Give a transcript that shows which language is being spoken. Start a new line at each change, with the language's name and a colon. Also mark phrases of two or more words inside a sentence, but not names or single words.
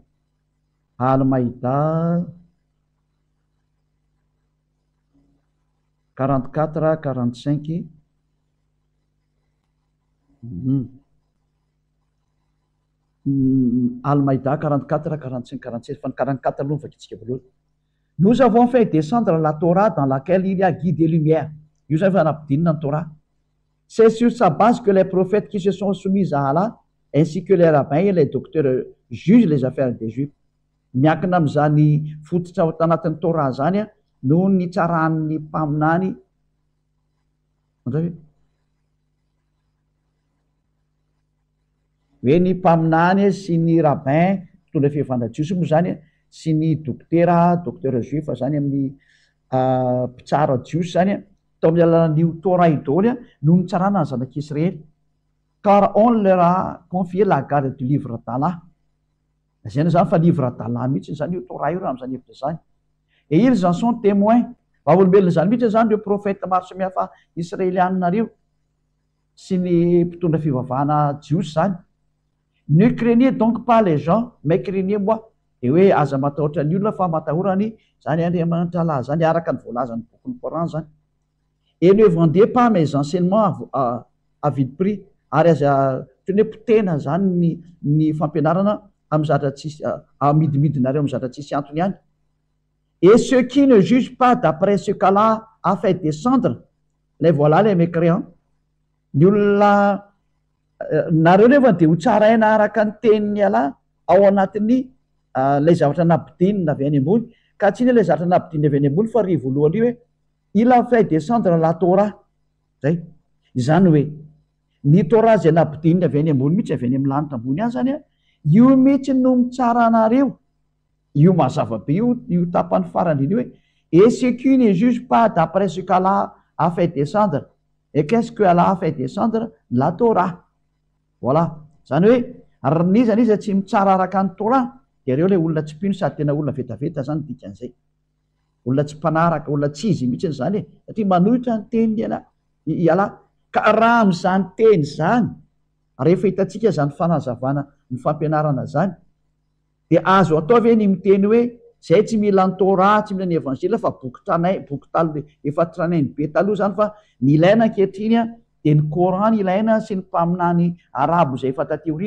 Malagasy: Al-Maïda 44 45. Al-Maïda 44 45 47 fa ny 44 aloha vakitsika voalohany.
French: Nous avons fait descendre la Torah dans laquelle il y a guide et lumière.
Malagasy: Io zany fa nampidinina ny Torah.
French: C'est sur sa base que les prophètes qui se sont soumis à Allah, ainsi que les rabbins et les docteurs jugent les affaires des Juifs.
Malagasy: Miankina amin'izany fototra ao tanatin'ny Torah zany no nitsarahan'ny mpaminany. Hoe ny mpaminany sy ny rabbin mpitondra fihevana jiosy moa zany sy ny
French: docteur juif
Malagasy: zany amin'ny mpitsara jiosy zany tao amin'ny alalan'io Torah idoly no nitsarana ny zanak'Israely.
French: Car on leur a confié la garde du livre d'Allah.
Malagasy: Zany zany fa
French: livre d'Allah
Malagasy: mihitsy zany io Torah io raha amin'izany hevitra zany.
French: Et ils en sont témoins.
Malagasy: Vahaolombelona zany mihitsy zany ireo profeta maro samihafa israelianina reo sy ny mpitondra fivavahana jiosy zany.
French: Ne craignez donc pas les gens, mais craignez-moi.
Malagasy: Et hoe aza matahotra ny olona fa matahorany zany Andriamanitra Allah zany araka ny voalazany bokin'ny Coran zany.
French: Et ne vendez pas mes enseignements à vide prix.
Malagasy: Ary aza teny hoe potena zany ny fampianarana amin'ny zatra tsisy amidimidinareo amin'ny zatra tsisy antony ihany.
French: Et ceux qui ne jugent pas d'après ce qu'Allah a fait descendre, les voilà les mécréants.
Malagasy: Ny olona nareo nefa dia ho tsaraina araka ny tenin'ny Allah ao anatin'ny ilay zavatra nampidinina avy any ambony, ka tsy ny ilay zavatra nampidinina avy any ambony fa ry voalohany hoe
French: il a fait descendre la Torah.
Malagasy: Zay izany hoe ny Torah zay nampidinina avy any ambony mihitsy avy any amin'ny lanitra ambony any zany io mihitsy no mitsara anareo. Io mazava be io tapany farany io hoe
French: et ceux qui ne jugent pas d'après ce qu'Allah a fait descendre. Et qu'est-ce que Allah a fait descendre? La Torah. Voilà.
Malagasy: Zany hoe nizany izy tsy mitsara araka ny Torah dia ireo ilay olona tsy mpino sady tena olona vetaveta zany dikan'izay. Olona tsy mpanaraka, olona tsy izy mihitsy zany satria manohitra ny teny Allah. Ka raha amin'izany teny zany rehefa hitantsika zany fanazavana ny fampianarana zany dia azo atao ve ny miteny hoe zay tsy mila ny Torah, tsy mila ny évangile fa boky talo efa tranainy be taloha zany fa ny ilaina ankehitriny dia ny Coran ilaina sy ny mpaminany arabo zay efa taty aoriana.